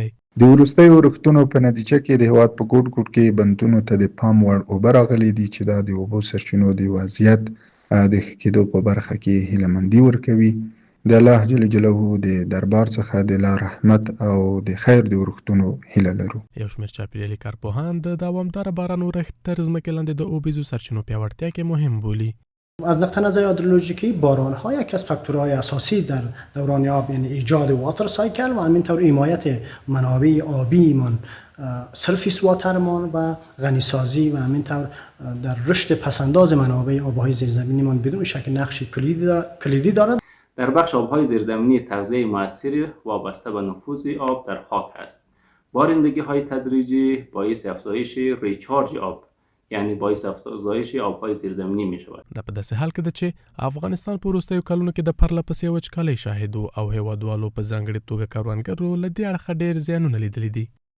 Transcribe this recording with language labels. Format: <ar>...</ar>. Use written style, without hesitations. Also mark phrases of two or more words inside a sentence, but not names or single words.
<ps>د وروستیو ورښتونو په نتیجه کې د هیواد په ګوټ ګوټ کې بندونو ته د پام وړ اوبه راغلي دي چې دا د اوبو سرچینو د وضعیت د ښه کېدو په برخه کې هیلهمندي ورکوي. د الله جل جلاله د دربار څخه د لا رحمت او د خیر د ورښتونو هیله لرو. یو شمېر چاپېریالي کارپوهان د دوامداره باران ورښت تر ځمکې لاندې د اوبیزو سرچینو پیاوړتیا کې مهم بولي.</ps> <fa>از نقطه نظر هیدرولوژیکی باران‌ها یکی از فاکتورهای اساسی در دوران آب، یعنی ایجاد</fa> <en>water cycle</en> <fa>و همینطور حمایت منابع آبیمان، سرفیس واترمان و غنیسازی و همینطور در رشد پسنداز منابع آبهای زیرزمینیمان بدون شک نقش کلیدی دارد. در بخش آبهای زیرزمینی تغذیه مؤثر وابسته به نفوذ آب در خاک است. بارندگی‌های تدریجی باعث افزایش ریچارج آب، یعنی باعث افزایش آبهای زیرزمینی می شود.</fa> <ps>دا په داسې حال کې ده چې افغانستان په وروستیو کلونو کې د پرله پسې وچکالۍ شاهد او هیوادوالو په ځانګړې توګه کروندګرو له دې اړخه ډېر زیانونه لیدلي دي.</ps>